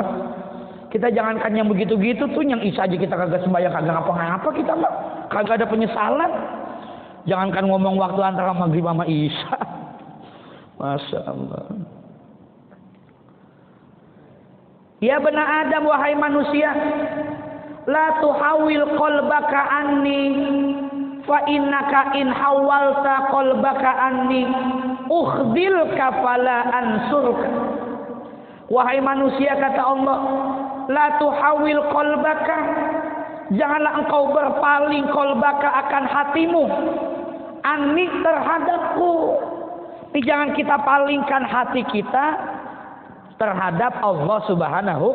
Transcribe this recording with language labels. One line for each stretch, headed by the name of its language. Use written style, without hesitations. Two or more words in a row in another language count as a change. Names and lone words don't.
Indonesian: Kita jangankan yang begitu-gitu tuh, yang isya aja kita kagak sembahyang, kagak ngapa-ngapa kita mah, kagak ada penyesalan. Jangankan ngomong waktu antara maghrib sama isya.
Arabic: ما شاء الله. يا بني آدم,
Indonesian: wahai manusia,
Arabic: لا تحول قلبك عني، فإنك إن حولت قلبك عني أخذلك فلا أنصرك.
Indonesian: Wahai manusia, kata Allah,
Arabic: لا تحول قلبك,
Indonesian: janganlah engkau berpaling qalbaka akan hatimu anni terhadapku. Ini jangan kita palingkan hati kita terhadap
Arabic: الله سبحانه.